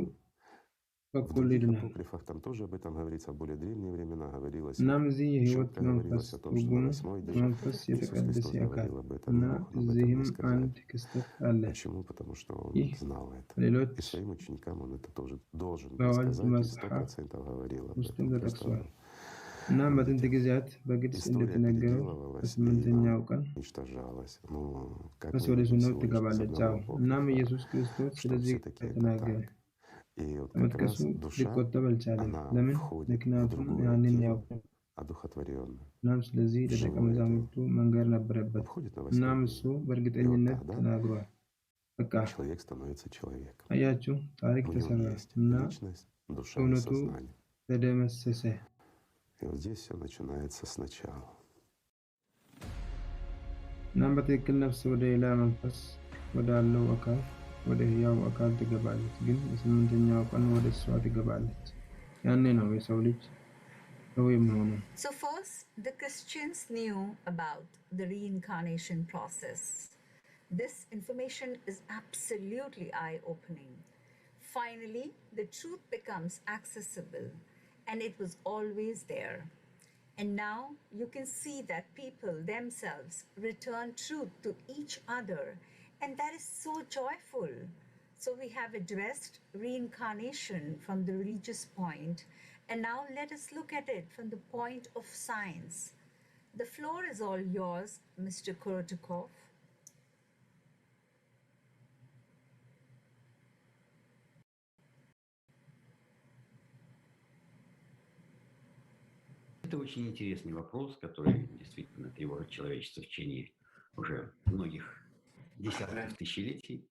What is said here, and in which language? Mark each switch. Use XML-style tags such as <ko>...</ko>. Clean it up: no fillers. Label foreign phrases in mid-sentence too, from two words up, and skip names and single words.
<ru>в других апокрифах там тоже об этом говорится, в более древние времена говорилось, четко говорилось о том, что на 8-й день Иисус Христос говорил об этом, не мог об этом не сказать. Почему? Потому что Он знал это. И своим ученикам Он это тоже должен был сказать, и 100% говорил об этом.</ru> <am>እና በጥንት ጊዜያት በግልጽ እንደተነገረው በስምንተኛው ቀን በሰው ልጅ ትገባለች። እናም ኢየሱስ ክርስቶስ ስለዚህ ተናገረ። መጥቀሱ ሊቆጠብ አልቻለም። ለምን? ምክንያቱም ያንን ያውቁ። እናም ስለዚህ ለደቀ መዛሙርቱ መንገር ነበረበት። እናም እሱ በእርግጠኝነት ተናግሯል። በቃ አያችሁ፣ ታሪክ ተሰራ እና እውነቱ ተደመሰሰ።</am> <ru>И вот здесь все начинается сначала.</ru> <am>እናም በትክክል ነፍስ ወደ ሌላ መንፈስ ወዳለው አካል ወደ ሕያው አካል ትገባለች። ግን በስምንተኛው ቀን ወደ እሷ ትገባለች። ያኔ ነው የሰው ልጅ ሰው የሚሆነው።</am> <en>So first, the Christians knew about the reincarnation process. This information is absolutely eye-opening. Finally, the truth becomes accessible, and it was always there. And now you can see that people themselves return truth to each other, and that is so joyful. So we have addressed reincarnation from the religious point, and now let us look at it from the point of science. The floor is all yours, Mr. Korotikov.</en> <ru>Это очень интересный вопрос, который действительно тревожит человечество в течение уже многих десятков тысячелетий.</ru>